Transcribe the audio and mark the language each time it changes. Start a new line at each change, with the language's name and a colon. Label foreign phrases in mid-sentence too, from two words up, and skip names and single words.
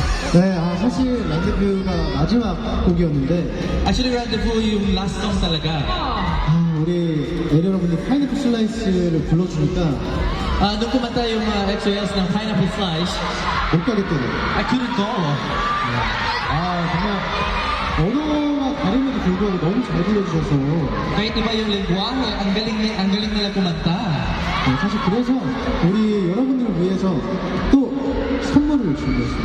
Korean: 네, 사실 란데뷰가 마지막 곡이었는데
Filipino: Actually, Rendezvous yung
English: last song
Filipino: talaga.
Korean: 우리 여러분들 파인애플 슬라이스를 불러주니까
Filipino: Nung kumanta yung XOS ng Pineapple Slice,
Korean: 못 가겠더라고요.
English: I couldn't go.
Korean: 정말 언어가 다름에도 불구하고 너무 잘 불러주셔서
Filipino: Kahit iba yung lengguwahe, ang galing nila kumanta.
Korean: 사실 그래서 우리 여러분들을 위해서 또 선물을 준비했어요.